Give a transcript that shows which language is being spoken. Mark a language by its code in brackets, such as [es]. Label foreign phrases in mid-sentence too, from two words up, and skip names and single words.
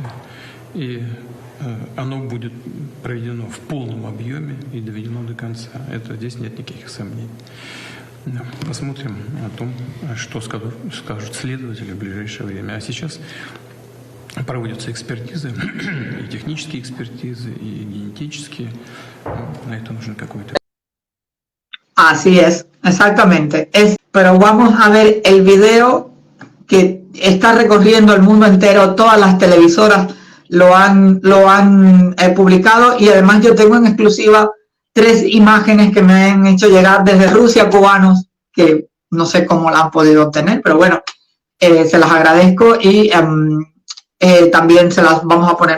[ru] И оно будет проведено в полном объеме и доведено до конца. Это здесь нет никаких сомнений. Посмотрим о том, что скажут следователи в ближайшее время. А сейчас проводятся экспертизы, и технические экспертизы, и генетические. На это нужно какой-то... [es] Así es, exactamente. Pero vamos a ver el video que está recorriendo el mundo entero, todas las televisoras lo han publicado, y además yo tengo en exclusiva 3 imágenes que me han hecho llegar desde Rusia, cubanos, que no sé cómo la han podido obtener, pero bueno, se las agradezco y también se las vamos a poner.